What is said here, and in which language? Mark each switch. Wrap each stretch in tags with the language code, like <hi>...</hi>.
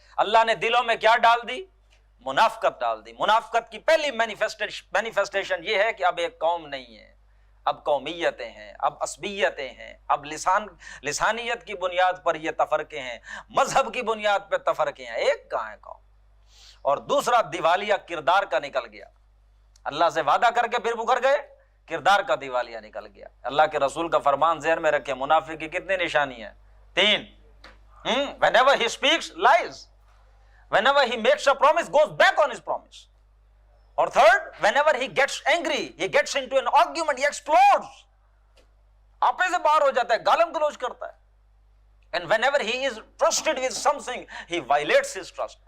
<ur>اللہ نے دلوں میں کیا ڈال دی؟ منافقت ڈال دی. منافقت کی پہلی مینیفیسٹیشن یہ ہے کہ اب ایک قوم نہیں ہے، اب قومیتیں ہیں، اب عصبیتیں ہیں، اب لسانیت کی بنیاد پر یہ تفرقے ہیں، مذہب کی بنیاد پہ تفرقے ہیں. ایک کہاں ہے قوم؟ اور دوسرا دیوالیہ کردار کا نکل گیا. اللہ سے وعدہ کر کے پھر مکر گئے، کردار کا دیوالیہ نکل گیا. اللہ کے رسول کا فرمان ذہن میں رکھے، منافق کی کتنی نشانی ہیں؟ 3.</ur> <en>Whenever he speaks, lies. Whenever he makes a promise, goes back on his promise. Or third, whenever he gets angry, he gets into an argument, he explodes.</en> <ur>آپے سے باہر ہو جاتا ہے، گالم گلوچ کرتا ہے.</ur> <en>And whenever he is trusted with something, he violates his trust.</en>